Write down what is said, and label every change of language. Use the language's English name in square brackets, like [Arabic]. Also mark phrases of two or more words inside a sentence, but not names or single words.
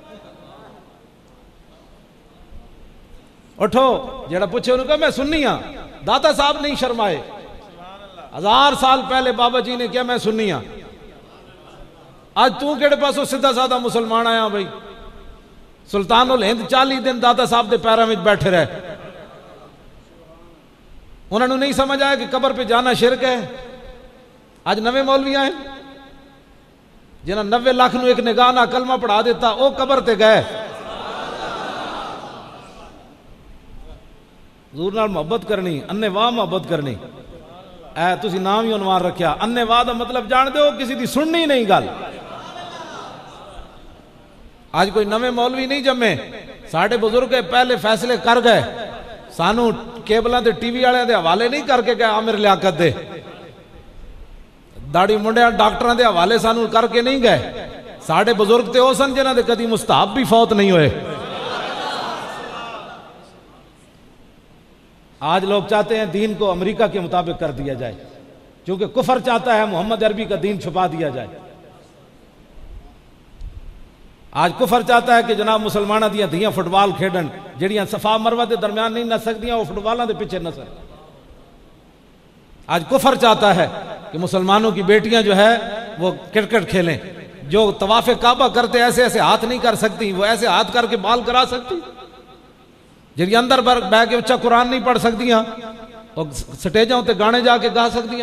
[Punjabi] اٹھو جیڑا پوچھے انہوں کہا میں سنی ہاں. داتا صاحب نہیں شرمائے، 1000 سال پہلے بابا جی نے کیا میں سنی ہاں. آج تو کہڑے پاسوں سیدھا سادہ مسلمان آیا بھائی؟ سلطان الہند 40 دن داتا صاحب دے پیراں وچ بیٹھے رہے. انہوں نے نہیں سمجھ آیا کہ قبر پہ جانا شرک ہے. آج نویں مولوی آئے جنہاں 90 لاکھ نو ایک نگاہ نہ کلمہ پڑھا دیتا، او قبر تے گئے. حضور نال محبت کرنی، انے واہ محبت کرنی. اے تسی نام ہی عنوان رکھیا، انے واہ دا مطلب جان دے ہو کسی دی سننی نہیں گل. آج کوئی نویں مولوی نہیں جمے، ساڑھے بزرگ پہلے فیصلے کر گئے. سانو کیبلاں تے ٹی وی والے دے حوالے نہیں کر کے گئے عامر لیاقت دے، داڑھی منڈیاں ڈاکٹراں دے حوالے سانو کر کے نہیں گئے. ساڑھے بزرگ تے او سن جنہاں دے کدی مستحب بھی فوت نہیں ہوئے. [Urdu] آج لوگ چاہتے ہیں دین کو امریکہ کے مطابق کر دیا جائے، کیونکہ کفر چاہتا ہے محمد عربی کا دین چھپا دیا جائے. [Punjabi] آج کفر چاہتا ہے کہ جناب مسلمانہ دیاں دھیاں فٹ بال کھیڈن، جڑیاں صفا مروہ دے درمیان نہیں نس سکدیاں وہ فٹ بالاں دے پیچھے نسن. [Urdu] آج کفر چاہتا ہے کہ مسلمانوں کی بیٹیاں جو ہے وہ کرکٹ کھیلیں، جو طواف کعبہ کرتے ایسے ایسے ہاتھ نہیں کر سکتی، وہ ایسے ہاتھ کر کے بال کرا سکتی. [Punjabi] جڑی اندر بہ کے بچہ قرآن نہیں پڑھ سکتیاں، وہ سٹیجوں تے گانے جا کے گا سکتیاں.